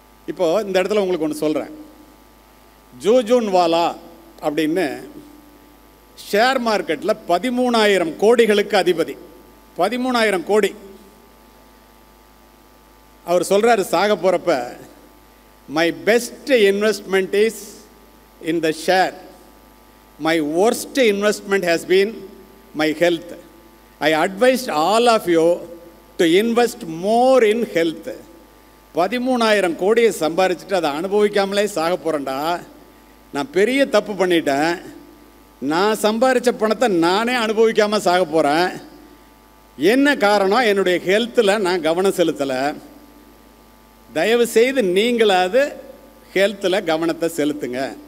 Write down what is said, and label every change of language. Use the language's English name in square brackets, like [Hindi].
[Tamil] இப்போது இந்த இடத்துல உங்களுக்கு ஒன்று சொல்கிறேன். ஜூஜூன்வாலா அப்படின்னு ஷேர் மார்க்கெட்டில் 13,000 கோடிகளுக்கு அதிபதி. 13,000 கோடி. அவர் சொல்கிறாரு சாக போகிறப்ப, [English] My best investment is in the share. My worst investment has been my health. I advised all of you to invest more in health. [Tamil] 13,000 கோடியை சம்பாரிச்சுட்டு அதை அனுபவிக்காமலே சாக போகிறேன்டா. நான் பெரிய தப்பு பண்ணிட்டேன். நான் சம்பாரித்த பணத்தை நானே அனுபவிக்காமல் சாக போகிறேன். என்ன காரணம்? என்னுடைய ஹெல்த்தில் நான் கவனம் செலுத்தலை. தயவு செய்து நீங்களாவது ஹெல்த்தில் கவனத்தை செலுத்துங்க.